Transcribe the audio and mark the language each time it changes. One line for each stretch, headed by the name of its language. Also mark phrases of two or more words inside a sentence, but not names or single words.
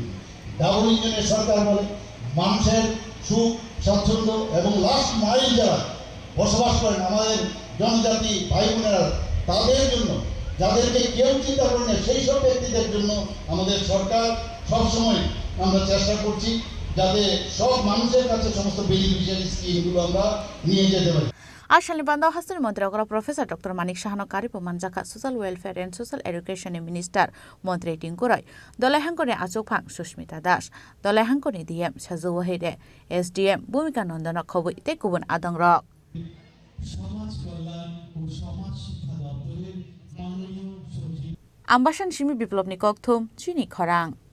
Bangla: ডাবল ইঞ্জিনের সরকার বলে মানুষের সুখ স্বাচ্ছন্দ্য এবং
English: last mile
Bangla: যারা বসবাস করেন আমাদের জনজাতি ভাই বোনেরা, তাদের জন্য যাদেরকে কেউ চিন্তা করেন না সেই সব ব্যক্তিদের জন্য আমাদের সরকার সবসময় আমরা চেষ্টা করছি যাতে সব মানুষের কাছে সমস্ত
English: beneficiary schemeগুলো
Bangla: আমরা নিয়ে যেতে পারি।
Kok Borok: Ashalni Bandao Hastini Montri Okra Professor Dr. Manik Saha Karipo Manjaka
English: Social Welfare and Social Education Minister
Kok Borok: Montri Tingkurai Dolai Hankone Achokphang Sushmita Das Dolai Hankone DM Sazu Wahide SDM Bhumika Nandana Khoboi te kubun adang rok Ambashan Shimi Biplopni Kokthum Chini Khorang